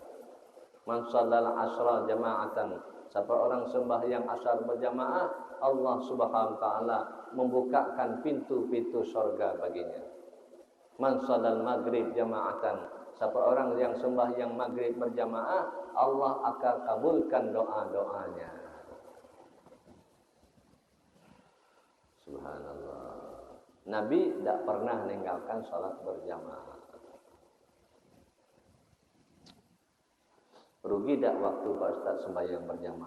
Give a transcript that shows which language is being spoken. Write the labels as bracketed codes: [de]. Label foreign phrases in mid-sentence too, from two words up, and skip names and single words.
[ar] من صلى العصر جماعة, [id] siapa orang sembahyang asar berjamaah, Allah [ar] سبحانه وتعالى [id] membukakan pintu-pintu surga baginya. [ar] من صلى المغرب جماعة, [id] siapa orang yang sembahyang maghrib berjamaah, Allah akan kabulkan doa-doanya. Subhanallah. Nabi tidak pernah meninggalkan sholat berjamaah. Rugi tidak waktu Pak Ustaz sembahyang berjamaah?